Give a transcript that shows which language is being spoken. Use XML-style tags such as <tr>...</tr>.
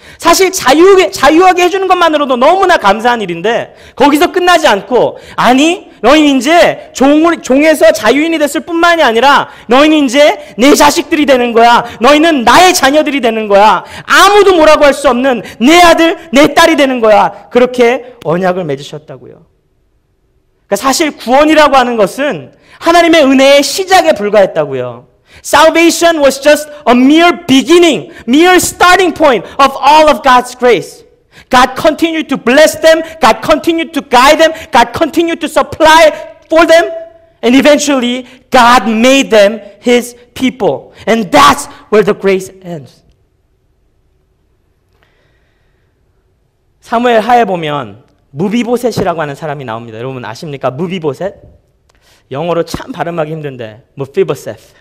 <ko>사실 자유하게 해주는 것만으로도 너무나 감사한 일인데 거기서 끝나지 않고 아니 너희는 이제 종에서 자유인이 됐을 뿐만이 아니라 너희는 이제 내 자식들이 되는 거야. 너희는 나의 자녀들이 되는 거야. 아무도 뭐라고 할 수 없는 내 아들 내 딸이 되는 거야. 그렇게 언약을 맺으셨다고요. 그러니까 사실 구원이라고 하는 것은 하나님의 은혜의 시작에 불과했다고요.</ko> <en>Salvation was just a mere beginning, mere starting point of all of God's grace. God continued to bless them, God continued to guide them, God continued to supply for them, and eventually God made them His people. And that's where the grace ends.</en> <ko>사무엘 하에 보면 무비보셋이라고 하는 사람이 나옵니다. 여러분 아십니까? 무비보셋? 영어로 참 발음하기 힘든데 무피보셋.</ko>